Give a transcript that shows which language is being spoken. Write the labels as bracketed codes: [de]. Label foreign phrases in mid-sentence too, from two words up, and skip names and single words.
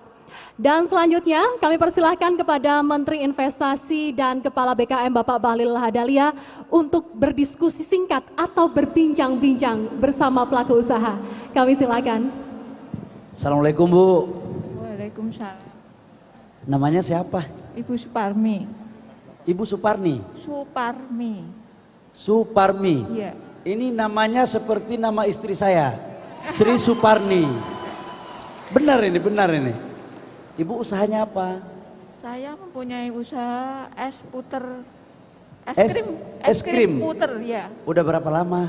[id] Dan selanjutnya kami persilahkan kepada Menteri Investasi dan Kepala BKM Bapak Bahlil Lahadalia untuk berdiskusi singkat atau berbincang-bincang bersama pelaku usaha. Kami silakan. Assalamualaikum Bu. Waalaikumsalam. Namanya siapa? Ibu Suparmi. Ibu Suparni? Suparmi. Suparmi? Iya. Ini namanya seperti nama istri saya, Sri Suparni. Benar ini, benar ini. Ibu usahanya apa? Saya mempunyai usaha es puter, es krim puter, ya. Udah berapa lama?